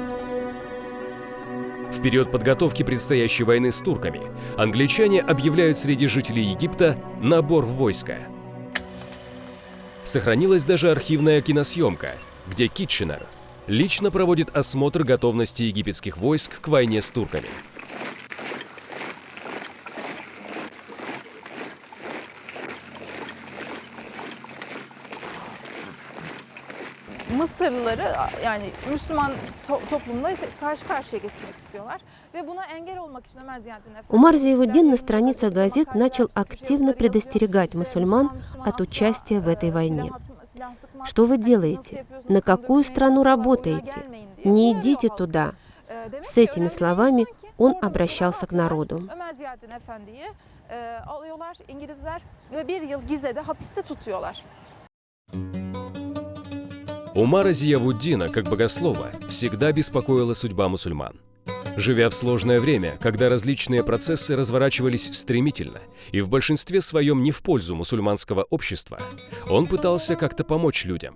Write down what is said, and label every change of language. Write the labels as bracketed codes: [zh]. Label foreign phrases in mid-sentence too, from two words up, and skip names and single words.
[ru] В период подготовки предстоящей войны с турками англичане объявляют среди жителей Египта набор в войско. Сохранилась даже архивная киносъемка, где Китченер лично проводит осмотр готовности египетских войск к войне с турками. [tr] Mısırlıları yani Müslüman toplumla karşı karşıya getirmek istiyorlar ve buna engel olmak için Ömer Ziyaddin Efendi [ru] Умар Зиявуддин на страницах газет начал активно предостерегать мусульман от участия в этой войне. Что вы делаете? На какую страну работаете? Не идите туда. С этими словами он обращался к народу. [tr] Ömer Ziyaddin Efendi'yi alıyorlar İngilizler ve bir yıl Gize'de hapiste tutuyorlar. [ru] Умара Зиявуддина, как богослова, всегда беспокоила судьба мусульман. Живя в сложное время, когда различные процессы разворачивались стремительно и в большинстве своем не в пользу мусульманского общества, он пытался как-то помочь людям.